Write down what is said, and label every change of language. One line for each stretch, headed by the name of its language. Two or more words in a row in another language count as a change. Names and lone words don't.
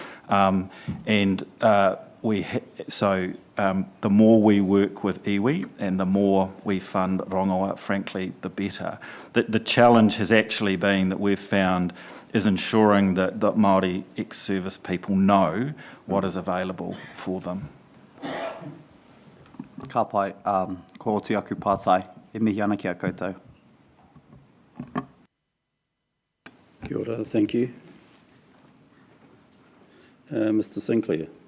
English: The more we work with iwi and the more we fund rongoa, frankly, the better. The challenge has actually been that we've found is ensuring that Māori ex-service people know what is available for them.
Māori: Ka pai, ko oti aku pātai, e mihi ana ki a koutou. Kia ora,
English: thank you. Mr. Sinclair.